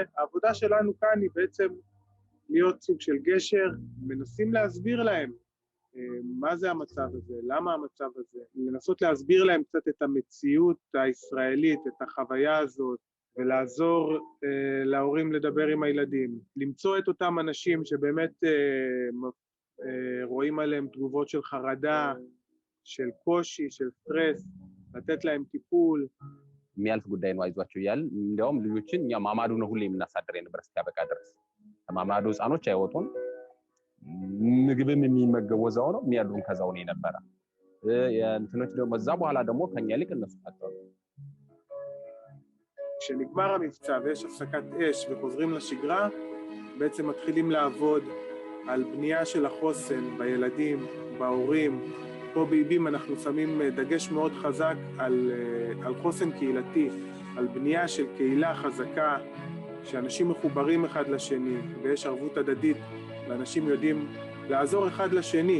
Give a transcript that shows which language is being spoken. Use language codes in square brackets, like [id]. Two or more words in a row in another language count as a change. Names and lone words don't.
[he] העבודה שלנו כאן היא בעצם להיות סוג של גשר, מנסים להסביר להם מה זה המצב הזה, למה המצב הזה, לנסות להסביר להם קצת את המציאות הישראלית, את החוויה הזאת, ולעזור להורים לדבר עם הילדים, למצוא את אותם אנשים שבאמת רואים עליהם תגובות של חרדה, של קושי, של סטרס, לתת להם טיפול. [am] የሚያልፍ ጉዳይ ነው አይዟቸው እያል እንዲያውም ልጆችን እኛ ማማዱ ነው ሁሌ የምናሳድር የነበር እስኪያበቃ ድረስ ማማዱ ህፃኖች አይወጡም ምግብም የሚመገቡ እዛው ነው የሚያድሩም ከዛው ነው የነበረ የእንትኖች ደግሞ እዛ በኋላ ደግሞ ከኛ ይልቅ እነሱ ፈጠሩ [he] כשנגמר המבצע ויש הפסקת אש וחוזרים לשגרה בעצם מתחילים לעבוד על בנייה של החוסן בילדים, בהורים. פה באיבים אנחנו שמים דגש מאוד חזק על חוסן קהילתי, על בנייה של קהילה חזקה, שאנשים מחוברים אחד לשני, ויש ערבות הדדית, ואנשים יודעים לעזור אחד לשני.